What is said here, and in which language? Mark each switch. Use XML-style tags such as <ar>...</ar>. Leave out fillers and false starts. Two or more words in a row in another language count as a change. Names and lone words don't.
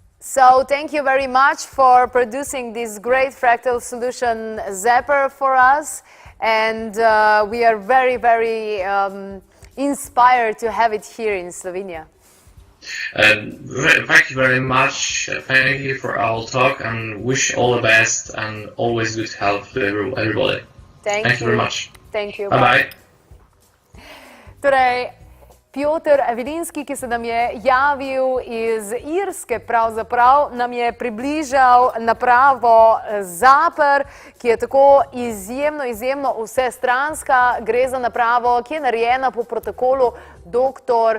<en>So thank you very much for producing this great fractal solution Zapper for us, and we are very, very inspired to have it here in Slovenia. Thank you very much. Thank you for our talk, and wish all the best and always good health to everybody. Thank you very much. Thank you. Bye bye.</en> <sl>Torej, Piotr Evelinski, ki se nam je javil iz Irske, pravzaprav nam je približal napravo Zapper, ki je tako izjemno vsestranska. Gre za napravo, ki je narejena po protokolu dr.</sl>